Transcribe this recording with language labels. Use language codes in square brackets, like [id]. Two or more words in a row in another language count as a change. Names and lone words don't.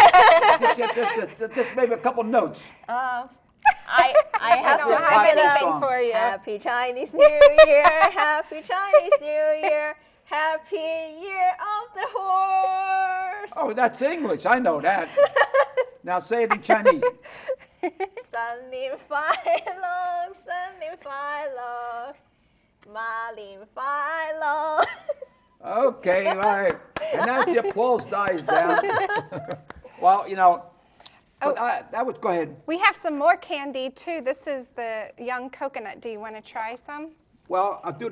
[en] just maybe a couple notes. I have I to don't have popular make it anything song. for you. Happy Chinese New Year, Happy Chinese New Year, Happy Year of the Horse. Oh, that's English. I know that. Now say it in Chinese. [zh] 新年快樂，新年快樂， [en] Marlin Philo. Okay, all right. And as the applause dies down, well, you know, but that was, go ahead. We have some more candy too. This is the young coconut. Do you want to try some? Well, I'll do that.